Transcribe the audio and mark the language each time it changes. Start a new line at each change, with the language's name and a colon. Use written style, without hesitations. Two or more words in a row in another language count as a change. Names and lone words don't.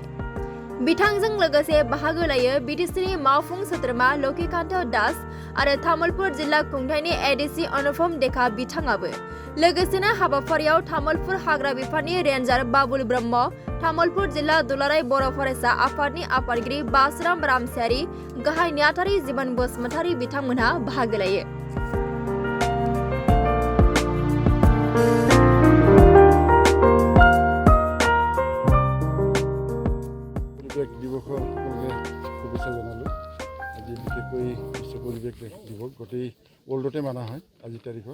Bodo: बिथांजों लोगोसे बाहागो लायो बिटिसिनि मावफुं सोद्रोमा लक्ष्मीकान्त दास आरो तामुलपुर जिल्ला खुंथायनि एडिसि अनुपम देखा बिथाङाबो। लोगोसेनो हाबाफारियाव तामुलपुर हाग्रा बिफाननि रेन्जार बाबुल ब्रह्म, तामुलपुर जिल्ला दुलाराय बर' फरायसा आफादनि आफादगिरि बासुराम रामसियारि, गाहाय नेहाथारि जिबन बसुमतारी बिथांमोनहा बाहागो लायो।
Assamese: পৰিৱেশ দিৱসৰ শুভেচ্ছা জনালোঁ। আজি বিশেষকৈ বিশ্ব পৰিৱেশ দিৱস গোটেই ৱৰ্ল্ডতে মানা হয় আজিৰ তাৰিখত।